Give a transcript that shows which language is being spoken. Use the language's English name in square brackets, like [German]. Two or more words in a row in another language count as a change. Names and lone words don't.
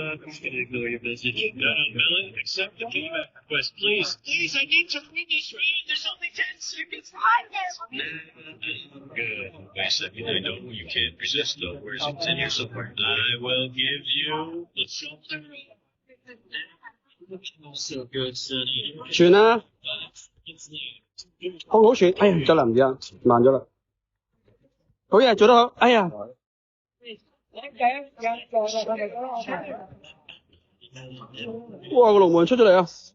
[English] I'm just gonna ignore your message. Melon, accept the payback request, please. Please, I need to win this round. There's only 10 seconds. Good. Wait a second. I know you can't resist, though. Where's it? 10 years apart. I will give you the something. So good, Sonny. [Cantonese] 傳啦，好傳。哎呀，唔得啦，唔知啊，慢咗啦。好嘢，做得好。哎呀，哇，個龍門出咗嚟啊！